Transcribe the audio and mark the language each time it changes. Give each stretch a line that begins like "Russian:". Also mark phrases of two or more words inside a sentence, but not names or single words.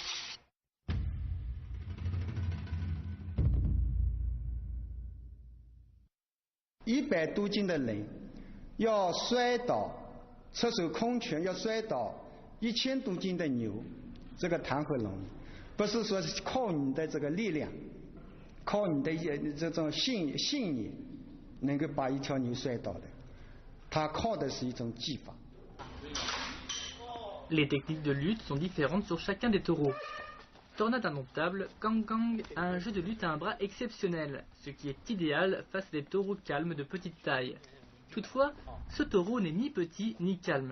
Chinese: 100 多斤的人要摔倒，赤手空拳要摔倒1000多斤的牛，这个谈何容易？不是说靠你的这个力量，靠你的这种信念能够把一条牛摔倒的，它靠的是一种技法。
French: Les techniques de lutte sont différentes sur chacun des taureaux. Tornade indomptable, Gang Gang a un jeu de lutte à un bras exceptionnel, ce qui est idéal face à des taureaux calmes de petite taille. Toutefois, ce taureau n'est ni petit ni calme.